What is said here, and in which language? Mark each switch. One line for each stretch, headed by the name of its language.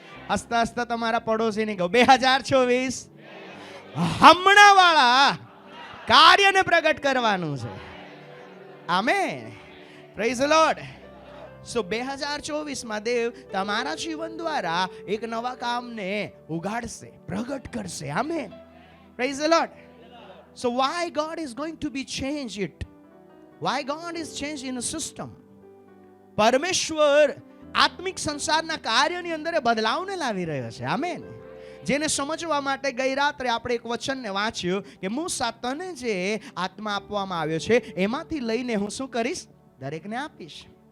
Gujarati: હસતા હસતા તમારા પડોશીને કહો, 2024 હમણાં વાળા કાર્યને પ્રગટ કરવાનું છે. આમેન.
English: Praise the Lord.
Gujarati: સો 2024 દેવ તમારા જીવન દ્વારા એક નવા કામને ઉગાડશે, પ્રગટ કરશે.
English: Amen. Praise the Lord. So why God is going to be changed it? Why God is changing the system?
Gujarati: પરમેશ્વર આત્મિક સંસારના કાર્યની અંદર બદલાવને લાવી રહ્યો છે. આમેન. જેને સમજવા માટે ગઈ રાત્રે આપણે એક વચનને વાંચ્યું કે મૂસા, તને જે આત્મા આપવામાં આવ્યો છે એમાંથી લઈને હું શું કરીશ? દરેકને આપીશ.